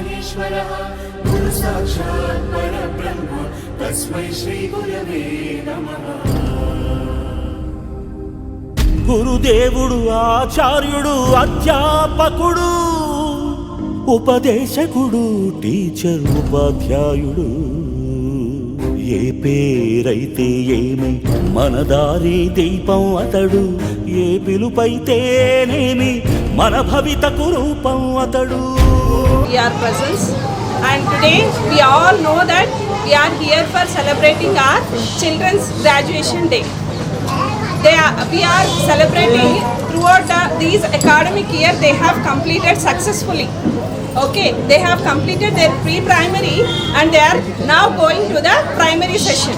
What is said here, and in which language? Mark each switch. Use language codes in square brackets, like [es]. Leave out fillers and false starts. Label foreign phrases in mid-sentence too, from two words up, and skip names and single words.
[sa] महेश्वरः गुरु साक्षात् परब्रह्म तस्मै श्री गुरवे नमः। [te] గురుదేవుడు ఆచార్యుడు అధ్యాపకుడు ఉపదేశకుడు టీచర్ ఉపాధ్యాయుడు ఏ పేరైతే ఏమి మన దారి దీపం అతడు ఏ పిలుపైతేనేమి మన భవితకు రూపం అతడు. [en] We are present and today we all know that we are here for celebrating our children's graduation day. We are celebrating throughout these academic year they have completed successfully. Okay, they have completed their pre-primary and they are now going to the primary session.